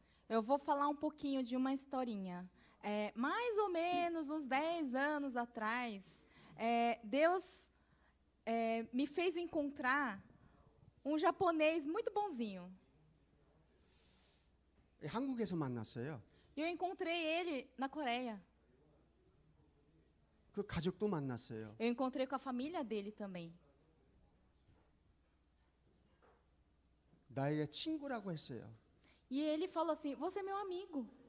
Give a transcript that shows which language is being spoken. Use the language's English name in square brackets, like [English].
[Portuguese] Eu vou falar um pouquinho de uma historinha. Mais ou menos uns 10 anos atrás, Deus me fez encontrar um japonês muito bonzinho. [Korean] 한국에서 만났어요. [Portuguese] E eu encontrei ele na Coreia. [Korean] 그 가족도 만났어요. [Portuguese] Eu encontrei com a família dele também. [Korean] 나에게 친구라고 했어요. [Portuguese] E ele falou assim, você é meu amigo.